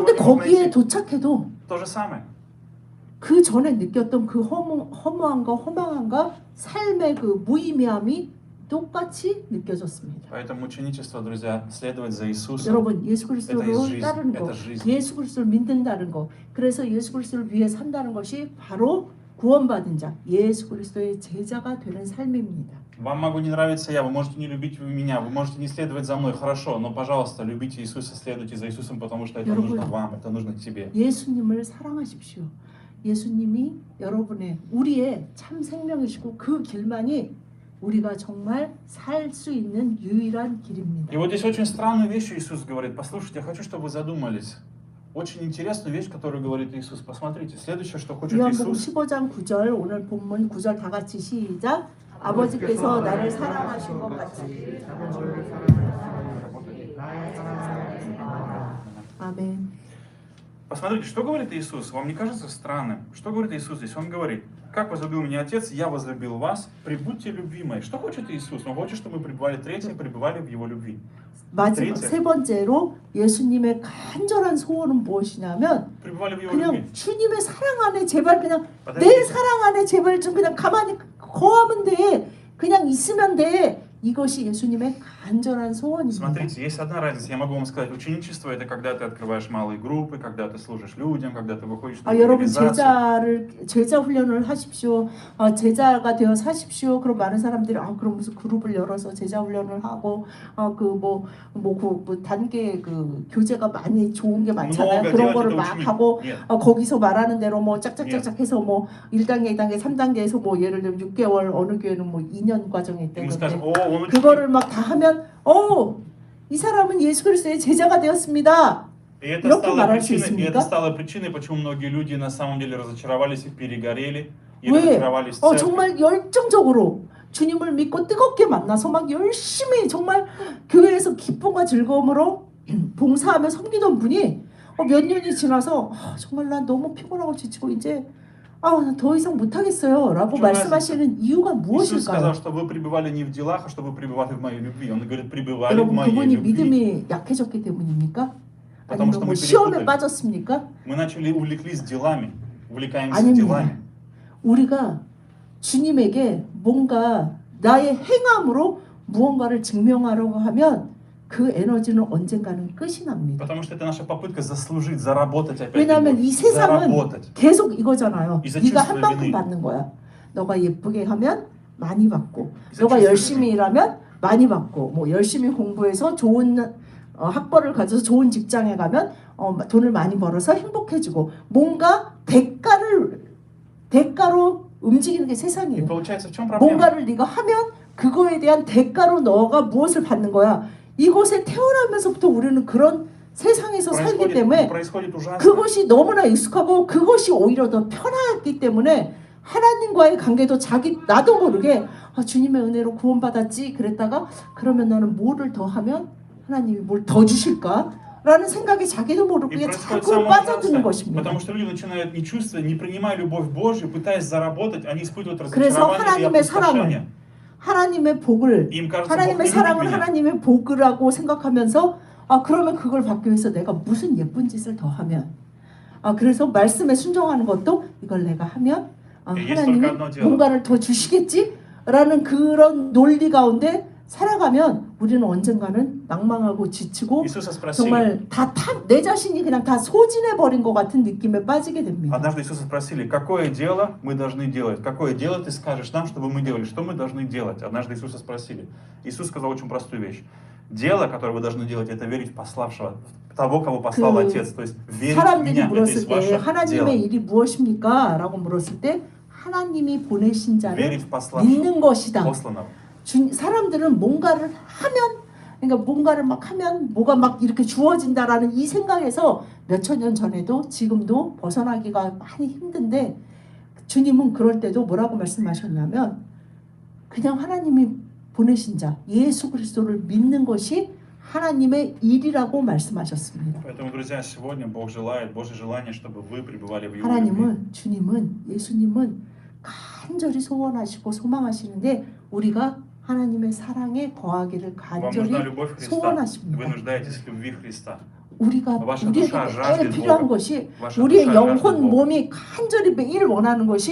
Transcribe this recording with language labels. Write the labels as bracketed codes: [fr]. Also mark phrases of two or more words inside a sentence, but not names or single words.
[ko] 그런데 [ru] не мог [ko] 거기에 [ru] найти. [ko] 도착해도 [ru] То же самое. [ko] 그 전에 느꼈던 그 허무함과 허망함과 삶의 그 무의미함이 똑같이 느껴졌습니다. [ru] Поэтому ученичество, друзья, следовать за Иисусом. [ko] 여러분 예수 [ru] Это [ko] 그리스도를 [ru] есть жизнь, [ko] 따르는 것, [ru] это жизнь. [ko] 예수 그리스도를 믿는다는 것, 그래서 예수 그리스도를 위해 산다는 것이 바로 구원받은 자, 예수 그리스도의 제자가 되는 삶입니다. [ru] Вам могу не нравиться я, вы можете не любить меня, вы можете не следовать за мной, хорошо, но, пожалуйста, любите Иисуса, следуйте за Иисусом, потому что это [ko] 여러분, [ru] нужно вам, это нужно тебе. [ko] 예수님을 사랑하십시오. 예수님이 여러분의 우리의 참 생명이시고 그 길만이 우리가 정말 살 수 있는 유일한 길입니다. [ru] И вот здесь очень странную вещь Иисус говорит. Послушайте, я хочу, чтобы вы задумались. Очень интересную вещь, которую говорит Иисус. Посмотрите, следующее, что хочет [ko] 요한복음 [ru] Иисус. [ko] 15장 9절 오늘 본문 9절 다 같이 시작. 아버지께서 나를 사랑하신 것 같이 아멘. [ru] Посмотрите, что говорит Иисус. Вам не кажется странным? Что говорит Иисус здесь? Он говорит, как возлюбил меня Отец, я возлюбил вас, прибудьте в любви моей. Что хочет Иисус? Он хочет, чтобы мы пребывали, третье, пребывали в Его любви. [ko] 마지막 세 번째로 예수님의 간절한 소원은 무엇이냐면 [ru] Пребывали в Его [ko] 그냥 [ru] любви. [ko] 주님의 사랑 안에 제발 그냥 내 [ru] Подождите. [ko] 사랑 안에 제발 좀 그냥 가만히 거하면 돼. 그냥 있으면 돼. 이것이 예수님의 간절한 소원입니다. [ru] Смотрите, есть одна разница. Я могу вам сказать, ученичество это когда ты открываешь малые группы, когда ты служишь людям, когда ты выходишь на [ko] 여러분 [ru] евангелизацию. [ko] 제자 훈련을 하십시오. 제자가 되어 사십시오. 그럼 많은 사람들이 그럼 무슨 그룹을 열어서 제자 훈련을 하고 그 단계 그 교재가 많이 좋은 게 많잖아요. [ru] много [ko] 그런 [ru] делать [ko] 거를 [ru] это [ko] 막 [ru] очень- [ko] 하고 [ru] Нет. [ko] 거기서 말하는 대로 뭐 짝짝짝짝 해서 뭐 1단계, 2단계, 3단계에서 뭐 예를 들면 6개월 어느 교회는 뭐 2년 과정이 [ru] И мы скажем, [ko] 있다는데 [ru] о, он ученик. [ko] 그거를 막 다 하면 이 사람은 예수 그리스도의 제자가 되었습니다. [ru] И это [ko] 이렇게 [ru] стало [ko] 말할 수 [ru] причиной, [ko] 있습니까? [ru] почему многие люди на самом деле разочаровались и перегорели, и [ko] 왜? [ru] разочаровались в церкви. [ko] 정말 열정적으로 주님을 믿고 뜨겁게 만나서 막 열심히 정말 교회에서 기쁨과 즐거움으로 봉사하며 섬기던 분이 몇 년이 지나서 정말 난 너무 피곤하고 지치고 이제 더 이상 못하겠어요 라고 좀 말씀하시는 이유가 [ru] Иисус сказал, [ko] 무엇일까요? [ru] что вы пребывали не в делах, а чтобы пребывали в моей любви. Он говорит, пребывали в [ko] 여러분 [ru] моей [ko] 그분이 [ru] любви. [ko] 믿음이 약해졌기 때문입니까? [ru] Потому [ko] 아니면 [ru] что [ko] 뭐 [ru] мы [ko] 시험에 [ru] перепутали. [ko] 빠졌습니까? [ru] Мы начали увлеклись делами, увлекаемся [ko] 아닙니다. [ru] делами. [ko] 우리가 주님에게 뭔가 나의 행함으로 무언가를 증명하려고 하면 그 에너지는 언젠가는 끝이 납니다. [ru] Потому что это наша попытка заслужить, заработать опять [ko] 왜냐하면 [ru] любовь. [ko] 이 세상은 [ru] Заработать. [ko] 계속 이거잖아요. 이제 네가 [ru] чувство [ko] 한 만큼 [ru] вины. [ko] 받는 거야. 너가 예쁘게 하면 많이 받고, 이제 너가 [ru] чувство [ko] 열심히 [ru] вины. [ko] 일하면 많이 받고, 뭐 열심히 공부해서 좋은 학벌을 가져서 좋은 직장에 가면 돈을 많이 벌어서 행복해지고, 뭔가 대가로 움직이는 게 [ru] И [ko] 세상이에요. [ru] получается, в чем проблема? [ko] 뭔가를 네가 하면 그거에 대한 대가로 너가 무엇을 받는 거야. 이곳에 태어나면서부터 우리는 그런 세상에서 살기 때문에 [ru] происходит ужасно. [ko] 그것이 너무나 익숙하고 그것이 오히려 더 편하기 때문에 하나님과의 관계도 나도 모르게 주님의 은혜로 구원받았지 그랬다가 그러면 나는 뭐를 더 하면 하나님이 뭘 더 주실까? 라는 생각이 자기도 [ru] И [ko] 모르게 [ru] происходит [ko] 자꾸 [ru] самое [ko] 빠져드는 [ru] ужасное, [ko] 것입니다. [ru] потому что люди начинают не чувствовать, не принимая любовь Божью, пытаясь заработать, они испытывают [ko] 그래서 [ru] разочарование и [ko] 하나님의 [ru] опустошение. [ko] 사랑을 하나님의 복을 [ru] Им кажется, Бог [ko] 하나님의 [ru] не любит [ko] 사랑을 [ru] меня. [ko] 하나님의 복이라고 생각하면서 그러면 그걸 받기 위해서 내가 무슨 예쁜 짓을 더 하면 그래서 말씀에 순종하는 것도 이걸 내가 하면 하나님이 뭔가를 더 주시겠지라는 그런 논리 가운데 살아가면 우리는 언젠가는 낭망하고 지치고 [ru] Иисуса спросили, [ko] 정말 내 자신이 그냥 다 소진해 버린 것 같은 느낌에 빠지게 됩니다. [ru] однажды Иисуса спросили, какое дело мы должны делать? Какое дело ты скажешь нам, чтобы мы делали? Что мы должны делать? Однажды Иисуса спросили. Иисус сказал очень простую вещь. Дело, которое вы должны делать, это верить в пославшего, в того, кого послал Отец. То есть верить в [ko] 사람들이 [ru] меня, это [ko] 물었을 [ru] есть [ko] 때 [ru] ваше [ko] 하나님의 [ru] дело. [ko] 일이 무엇입니까? 라고 물었을 때 하나님이 보내신 자를 [ru] Верить в пославшего, [ko] 믿는 것이다. [ru] посланного. [ko] 사람들은 뭔가를 하면 그러니까 뭔가를 막 하면 뭐가 막 이렇게 주어진다라는 이 생각에서 몇천 년 전에도 지금도 벗어나기가 많이 힘든데 주님은 그럴 때도 뭐라고 말씀하셨냐면 그냥 하나님이 보내신 자 예수 그리스도를 믿는 것이 하나님의 일이라고 말씀하셨습니다. [ru] Поэтому, друзья, сегодня Бог желает, Божье желание, чтобы вы пребывали в Его любви. [ko] 하나님은 주님은 예수님은 간절히 소원하시고 소망하시는데 우리가 하나님의 사랑에 거하기를 [ru] Вам [ko] 간절히 [ru] нужна любовь Христа. [ko] 소원하십니다. [ru] Вы нуждаетесь в любви Христа. [ko] 우리에게 [ru] душа жаждет [ko] 필요한 [ru] Бога. [ko] 것이 [ru] Ваша [ko] 우리의 [ru] душа жаждет [ko] 영혼 Бога. 몸이 간절히 매일 원하는 것이